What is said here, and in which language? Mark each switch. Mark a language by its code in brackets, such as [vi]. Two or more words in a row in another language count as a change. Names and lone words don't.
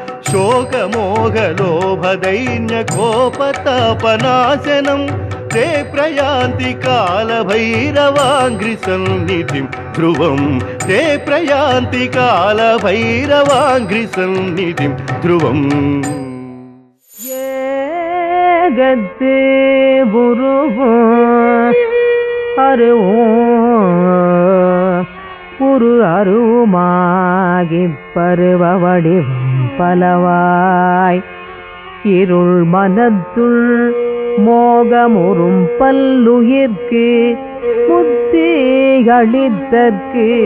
[sa] शोकमोहलोभदैन्यकोपतापनाशनं ते प्रयान्ति कालभैरवाङ्घ्रिसन्निधिं ध्रुवं ते प्रयान्ति कालभैरवाङ्घ्रिसन्निधिं ध्रुवम् [ta] ஏகத்து அருவுமாகிப் பருவ வடிவம் பலவாய் இருள் மனத்துள் மோகமுறும் பல்லுயிர்க்கு முத்தி அளித்தற்கு